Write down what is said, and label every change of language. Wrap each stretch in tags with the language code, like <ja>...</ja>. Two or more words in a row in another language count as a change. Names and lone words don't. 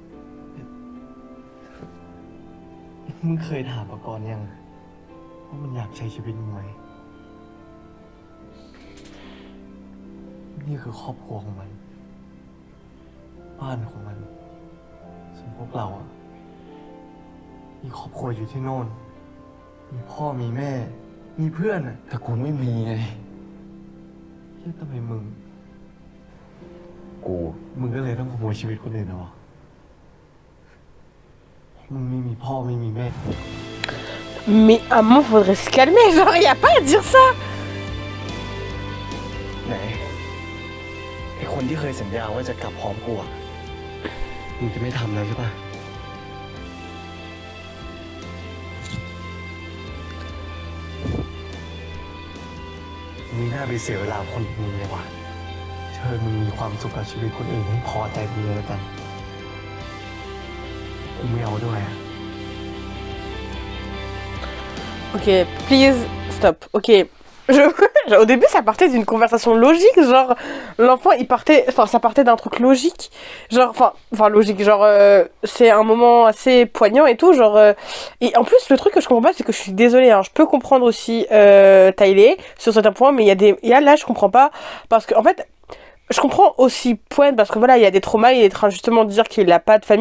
<th>มึงเคยถามประกรณ์ยังว่ามันอยากใช้ชีวิตมึงไหม นี่คือครอบครัวของมัน บ้านของมัน ส่วนพวกเราอะมีครอบครัวอยู่ที่โน่น มีพ่อมีแม่ มีเพื่อนอะ แต่กูไม่มีไง เฮ้ยทำไมมึง กู มึงก็เลยต้องขโมยชีวิตคนอื่นเหรอวะมึงไม่มีพ่อไม่มีแม่</th> <fr>Mais à un moment, faudrait se calmer. Genre, y a pas à dire ça.</fr> <th>ไหน ไอคนที่เคยสัญญาว่าจะกลับพร้อมกูอะ มึงจะไม่ทำแล้วใช่ปะมึงน่าไปเสียเวลาคนมึงเลยว่ะเชิญมึงมีความสุขกับชีวิตคนอื่นให้พอใจมึงเลยแล้วกันกูไม่เอาด้วยอะ</th> <en>Ok, please, stop. Ok.</en> <fr>Au début, ça partait d'une conversation logique, genre, l'enfant, ça partait d'un truc logique, genre, enfin, logique, genre, c'est un moment assez poignant et tout, genre, et en plus, le truc que je comprends pas, c'est que je suis désolée, hein, je peux comprendre aussi, Tyler, sur certains points, mais là, je comprends pas, parce que, en fait, je comprends aussi Poen parce que voilà, il y a des traumas, il est en train justement de dire qu'il n'a pas de famille.</fr>